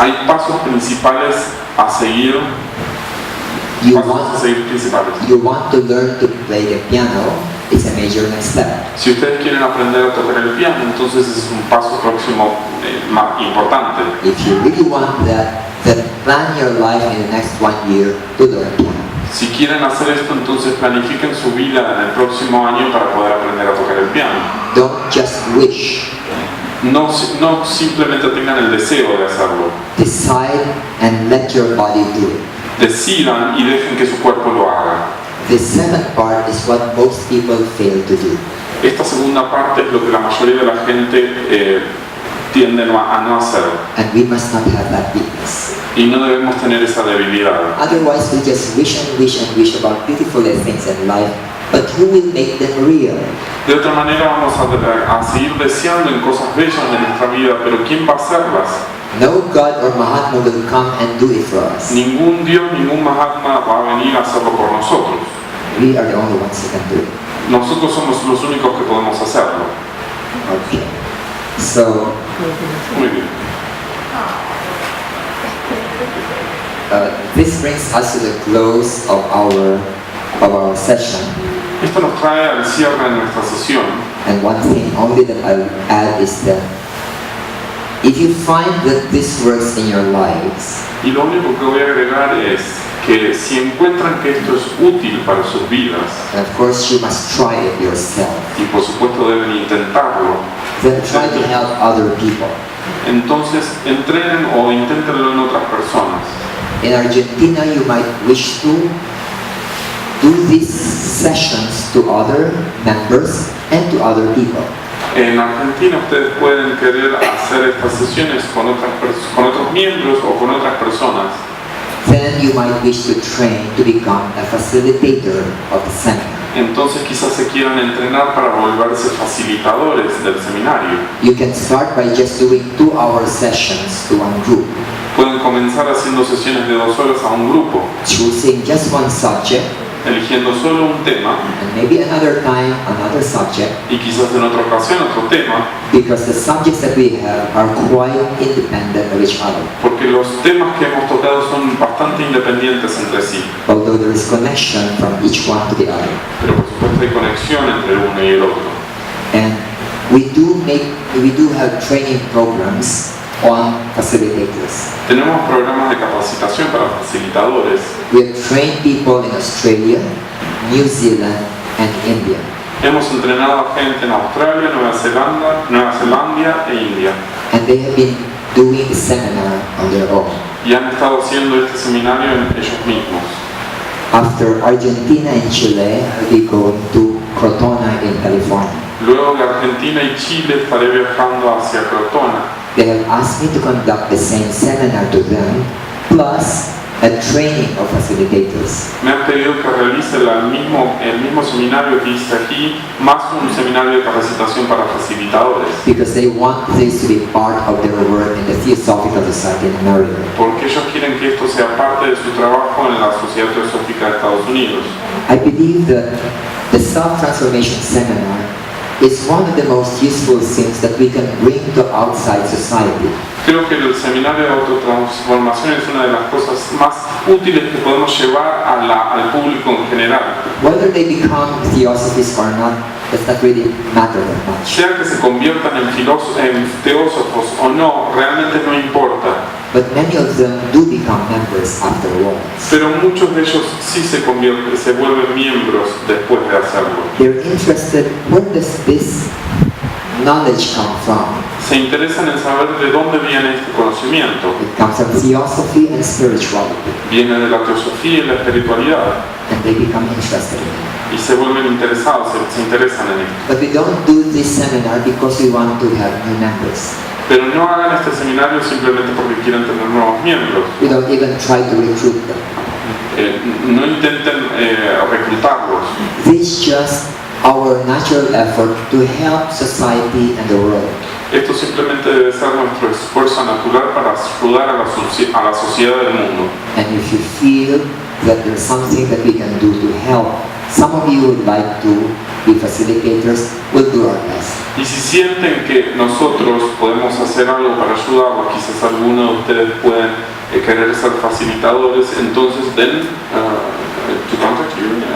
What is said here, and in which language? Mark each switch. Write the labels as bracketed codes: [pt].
[es] Hay pasos principales a seguir. [en] You [es] Pasos a seguir principales. [en] want to learn to play the piano, it's a major next step. [es] Si ustedes quieren aprender a tocar el piano, entonces ese es un paso próximo más importante. [en] If you really want that, then plan your life in the next 1 year to learn piano. [es] Si quieren hacer esto, entonces planifiquen su vida en el próximo año para poder aprender a tocar el piano. [en] Don't just wish. [es] No simplemente tengan el deseo de hacerlo. [en] Decide and let your body do it. [es] Decidan y dejen que su cuerpo lo haga. [en] The second part is what most people fail to do. [es] Esta segunda parte es lo que la mayoría de la gente tiende a no hacer. [en] And we must not have that weakness. [es] Y no debemos tener esa debilidad. [en] Otherwise, we just wish and wish and wish about beautiful things in life, but who will make them real? [es] De otra manera vamos a seguir deseando en cosas bellas de nuestra vida, pero ¿quién va a hacerlas? [en] No God or Mahatma will come and do it for us. [es] Ningún Dios, ningún Mahatma va a venir a hacerlo por nosotros. [en] We are the only ones who can do it. [es] Nosotros somos los únicos que podemos hacerlo. [en] Okay. So, [es] Muy bien. [en] this brings us to the close of our session. [es] Esto nos trae al cierre de nuestra sesión. [en] And one thing only that I will add is that if you find that this works in your lives, [es] Y lo único que voy a agregar es que si encuentran que esto es útil para sus vidas, [en] and of course you must try it yourself, [es] y por supuesto deben intentarlo, [en] then try to help other people. [es] entonces entrenen o inténtenlo en otras personas. [en] In Argentina, you might wish to do these sessions to other members and to other people. [es] En Argentina ustedes pueden querer hacer estas sesiones con otros miembros o con otras personas. [en] Then you might wish to train to become a facilitator of the seminar. [es] Entonces quizás se quieran entrenar para volverse facilitadores del seminario. [en] You can start by just doing 2-hour sessions to one group, [es] Pueden comenzar haciendo sesiones de 2 horas a un grupo, [en] choosing just one subject, [es] eligiendo solo un tema [en] and maybe another time another subject, [es] y quizás en otra ocasión otro tema, [en] because the subjects that we have are quite independent of each other, [es] porque los temas que hemos tocado son bastante independientes entre sí, [en] although there is connection from each one to the other. [es] pero por supuesto hay conexión entre el uno y el otro. [en] And we do have training programs on facilitators. [es] Tenemos programas de capacitación para facilitadores. [en] We have trained people in Australia, New Zealand, and India. [es] Hemos entrenado a gente en Australia, Nueva Zelanda e India. [en] And they have been doing the seminar on their own. [es] Y han estado haciendo este seminario ellos mismos. [en] After Argentina and Chile, I'll be going to Crotona in California. [es] Luego de Argentina y Chile estaré viajando hacia Crotona. [en] They have asked me to conduct the same seminar to them, plus a training of facilitators. [es] Me han pedido que realice el mismo seminario que hice aquí, más un seminario de capacitación para facilitadores. [en] Because they want this to be part of their work in the Theosophical Society in America. [es] Porque ellos quieren que esto sea parte de su trabajo en la Sociedad Teosófica de Estados Unidos. [en] I believe that the self-transformation seminar is one of the most useful things that we can bring to outside society. [es] Creo que el seminario de autotransformación es una de las cosas más útiles que podemos llevar al público en general. [en] Whether they become theosophists or not does not really matter that much. [es] Sea que se conviertan en teósofos o no, realmente no importa. [en] But many of them do become members afterwards. [es] Pero muchos de ellos sí se vuelven miembros después de hacerlo. [en] They're interested, where does this knowledge come from? [es] Se interesan en saber de dónde viene este conocimiento. [en] It comes from theosophy and spirituality. [es] Viene de la teosofía y la espiritualidad. [en] And they become interested in it. [es] Y se vuelven interesados, se interesan en esto. [en] But we don't do this seminar because we want to have new members. [es] Pero no hagan este seminario simplemente porque quieren tener nuevos miembros. [en] We don't even try to recruit them. [es] No intenten reclutarlos. [en] This is just our natural effort to help society and the world. [es] Esto simplemente debe ser nuestro esfuerzo natural para ayudar a la sociedad del mundo. [en] And if you feel that there's something that we can do to help, some of you would like to be facilitators, we'll do our best. [es] Y si sienten que nosotros podemos hacer algo para ayudarlos, quizás algunos de ustedes pueden querer ser facilitadores, entonces den [en] to contact you.